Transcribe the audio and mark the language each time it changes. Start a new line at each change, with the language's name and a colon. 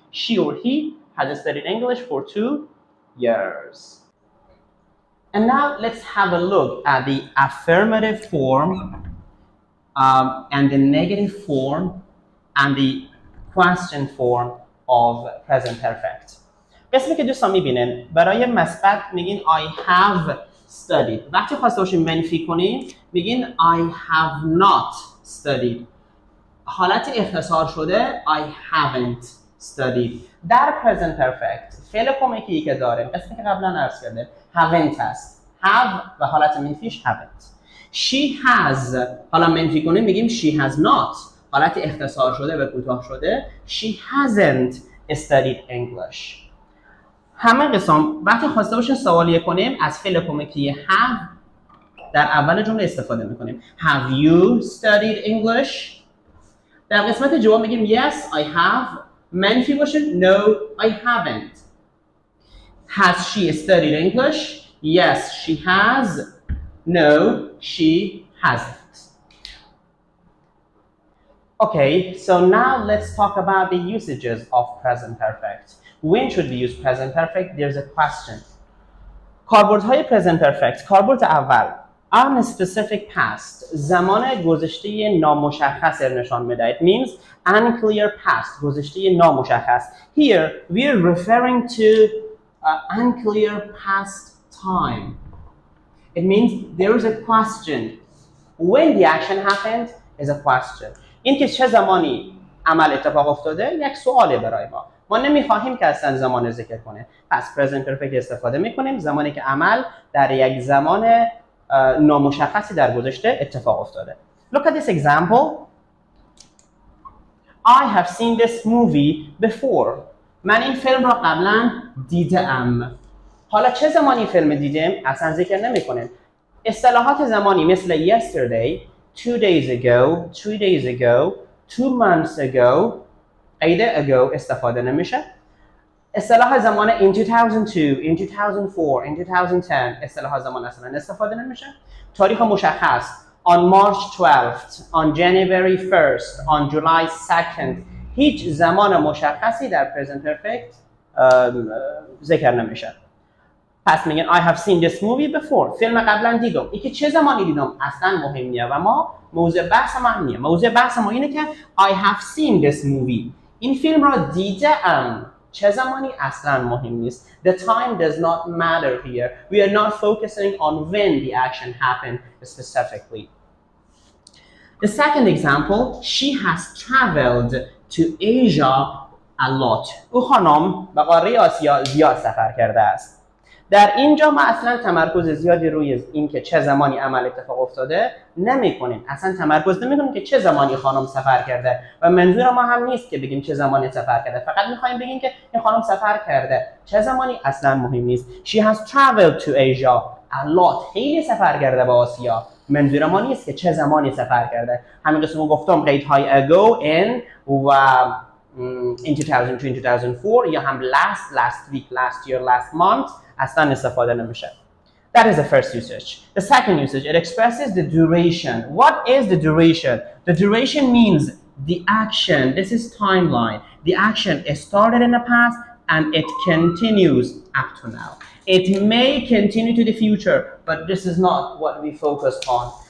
English: She or he has studied English for 2 years. And now let's have a look at the affirmative form and the negative form and the question form of present perfect.
Persian: قسمی که دوستان میبینن برای مثبت میگین
English: I have studied.
Persian: وقتی خواسته باشین منفی کنین میگین
English: I have not studied.
Persian: حالت اختصار شده
English: I haven't studied.
Persian: در present perfect فعل کمکی که داریم قسمی که قبلا عرض کرده haven't هست. have و حالت منفیش haven't.
English: She has،
Persian: حالا منفی کنیم میگیم
English: she has not.
Persian: حالت اختصار شده و کوتاه شده
English: she hasn't studied English.
Persian: همه قسم وقتی خواسته باشین سوالیه کنیم از فعل کمکی have در اول جمله استفاده میکنیم.
English: Have you studied English؟
Persian: در قسمت جواب میگیم
English: yes I have.
Persian: منفی باشه
English: no I haven't. Has she studied English؟ Yes she has. No she hasn't. Okay, so now let's talk about the usages of present perfect. When should we use present perfect? There's a question.
Persian: کاربردهای present perfect. کاربرد اول
English: unspecific past.
Persian: زمان گذشته نامشخص نشان میده.
English: It means unclear past.
Persian: گذشته نامشخص.
English: Here we are referring to unclear past time. It means there is a question. When the action happened is a question.
Persian: این که چه زمانی عمل اتفاق افتاده یک سواله برای ما نمیخواهیم که اصلا زمان ذکر کنه. پس present perfect استفاده میکنیم زمانی که عمل در یک زمان نامشخصی در گذشته اتفاق افتاده.
English: Look at this example. I have seen this movie before.
Persian: من این فیلم را قبلا دیدم. حالا چه زمانی فیلم دیدم اصلا ذکر نمیکنیم. اصطلاحات زمانی مثل
English: yesterday, 2 days ago, 3 days ago, 2 months ago, a day ago
Persian: استفاده نمیشه. اصطلاح زمان in 2002, in 2004, in 2010 اصطلاح زمان اصلا استفاده نمیشه. تاریخ مشخص
English: on March 12th, on January 1st, on July 2nd
Persian: هیچ زمان مشخصی در present perfect ذکر نمیشه. پس میگن
English: I have seen this movie before.
Persian: فیلم قبلا دیدم. اینکه چه زمانی دیدم اصلا مهم نیست و ما موضوع بحث ما نیست. موضوع بحث ما اینه که
English: I have seen this movie.
Persian: این فیلم را دیدم. چه زمانی اصلا مهم نیست.
English: The time does not matter here. We are not focusing on when the action happened specifically. The second example, she has traveled to Asia a lot.
Persian: او خانم به قاره آسیا زیاد سفر کرده است. در اینجا ما اصلا تمرکز زیادی روی این که چه زمانی عمل اتفاق افتاده نمی کنیم. اصلا تمرکز نمی کنیم که چه زمانی خانم سفر کرده و منظور ما هم نیست که بگیم چه زمانی سفر کرده. فقط میخوایم بگیم که این خانم سفر کرده. چه زمانی اصلا مهم نیست.
English: She has traveled to Asia a lot.
Persian: خیلی سفر کرده به آسیا. منظور ما نیست که چه زمانی سفر کرده. همین قسمو گفتم قیدهای ago, in و in 2002, 2004 یا هم
English: last week, last year, last month
Persian: اصلا استفاده نمیشه.
English: That is the first usage. The second usage, it expresses the duration. What is the duration? The duration means the action. This is timeline. The action started in the past and it continues up to now. It may continue to the future, but this is not what we focus on.